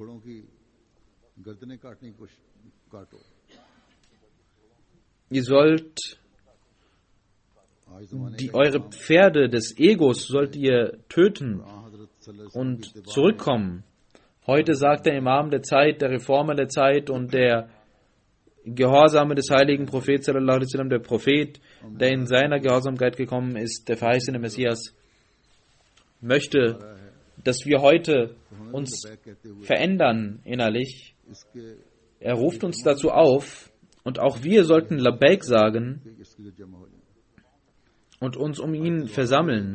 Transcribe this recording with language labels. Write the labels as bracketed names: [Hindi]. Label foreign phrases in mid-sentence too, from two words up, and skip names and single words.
[German] Ihr sollt eure Pferde des Egos sollt ihr töten und zurückkommen. Heute sagt der Imam der Zeit, der Reformer der Zeit und der Gehorsame des heiligen Propheten [Arabic] صلى الله عليه وسلم, [German] der Prophet, der in seiner Gehorsamkeit gekommen ist, der verheißene Messias, möchte, dass wir heute uns verändern innerlich. Er ruft uns dazu auf und auch wir sollten Labbaik sagen und uns um ihn versammeln.